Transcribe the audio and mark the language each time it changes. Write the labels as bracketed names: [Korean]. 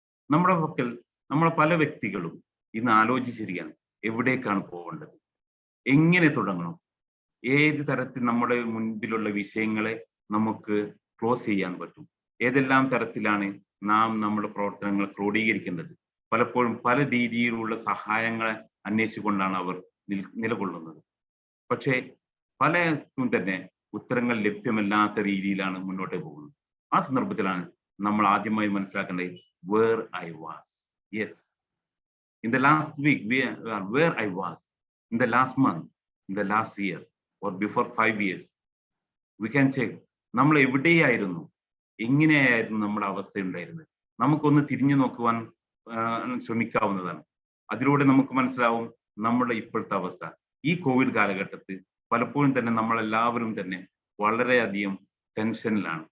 [Malayalam] നമ്മുടെ പക്കൽ നമ്മളെ പല വ്യക്തികളും ഇന്ന് ആലോചിച്ചിരിക്കുകയാണ് എവിടേക്കാണ് പോകേണ്ടത്, എങ്ങനെ തുടങ്ങണം, ഏത് തരത്തിൽ നമ്മുടെ മുൻപിലുള്ള വിഷയങ്ങളെ നമുക്ക് ക്ലോസ് ചെയ്യാൻ പറ്റും, ഏതെല്ലാം തരത്തിലാണ് നാം നമ്മുടെ പ്രവർത്തനങ്ങൾ ക്രോഡീകരിക്കേണ്ടത്. പലപ്പോഴും പല രീതിയിലുള്ള സഹായങ്ങളെ അന്വേഷിച്ചുകൊണ്ടാണ് അവർ നിലകൊള്ളുന്നത്. പക്ഷേ പലർക്കും തന്നെ ഉത്തരങ്ങൾ ലഭ്യമല്ലാത്ത രീതിയിലാണ് മുന്നോട്ട് പോകുന്നത്. ആ സന്ദർഭത്തിലാണ് നമ്മൾ ആദ്യമായി മനസ്സിലാക്കേണ്ടത് [English] Where I was. Yes, in the last week, where I was, in the last month, in the last year, or before 5 years, we can check. [Malayalam] നമ്മൾ എവിടെയായിരുന്നു, എങ്ങനെയായിരുന്നു നമ്മുടെ അവസ്ഥ ഉണ്ടായിരുന്നത്? നമുക്കൊന്ന് തിരിഞ്ഞു നോക്കുവാൻ ശ്രമിക്കാവുന്നതാണ്. അതിലൂടെ നമുക്ക് മനസ്സിലാവും നമ്മുടെ ഇപ്പോഴത്തെ അവസ്ഥ. ഈ കോവിഡ് കാലഘട്ടത്തിൽ പലപ്പോഴും തന്നെ നമ്മളെല്ലാവരും തന്നെ വളരെയധികം ടെൻഷനിലാണ്.